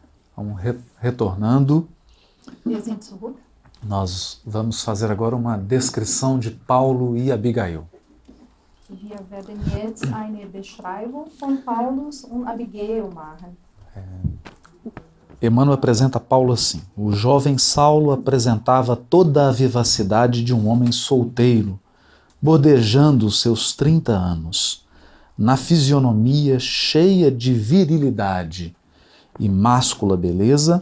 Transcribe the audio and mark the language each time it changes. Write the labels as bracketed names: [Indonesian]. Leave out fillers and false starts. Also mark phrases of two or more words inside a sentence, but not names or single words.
[Portuguese] Vamos retornando. [German] Wir sind zurück. [Portuguese] Nós vamos fazer agora uma descrição de Paulo e Abigail. [German] Wir werden jetzt eine Beschreibung von Paulus und Abigail machen. [Portuguese] Emmanuel apresenta Paulo assim: o jovem Saulo apresentava toda a vivacidade de um homem solteiro, bordejando os seus 30 anos, na fisionomia cheia de virilidade e máscula beleza.